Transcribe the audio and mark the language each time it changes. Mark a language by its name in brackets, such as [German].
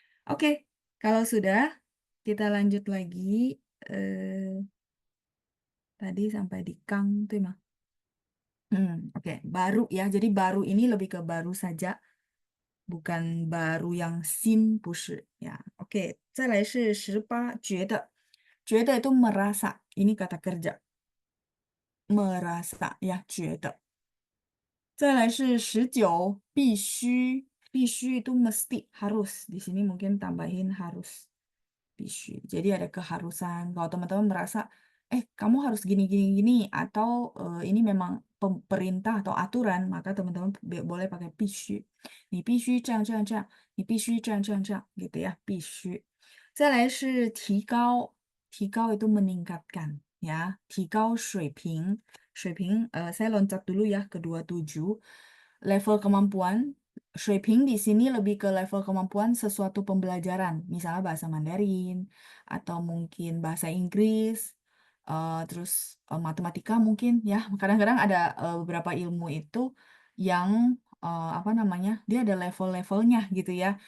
[Indonesian] Oke, kalau sudah, kita lanjut lagi. Eh, Tadi sampai di Kang tuh mah. Oke, baru ya. Jadi baru ini lebih ke baru saja, bukan baru yang sin 不是 ya. Oke, [Chinese] 再来是18觉得，觉得 [Indonesian] itu merasa. Ini kata kerja. Merasa ya, 觉得。 [Chinese] 再来是19必须，必须 [Indonesian] itu mesti harus. Di sini mungkin tambahin harus. Bisu. Jadi ada keharusan. Kalau teman-teman merasa, kamu harus gini, gini, gini, atau ini memang perintah atau aturan, maka teman-teman boleh pakai 必须。 [Chinese] 你必须这样这样这样，你必须这样这样这样， [Indonesian] gitu ya, [Chinese] 必须。再来是提高，提高 [Indonesian] itu meningkatkan, ya, [Chinese] 提高水平。 [Indonesian] 水平, saya loncat dulu ya ke 27. Level kemampuan, 水平 di sini lebih ke level kemampuan sesuatu pembelajaran, misalnya bahasa Mandarin, atau mungkin bahasa Inggris, terus matematika mungkin ya. Kadang-kadang ada beberapa ilmu itu yang apa namanya, dia ada level-levelnya gitu ya.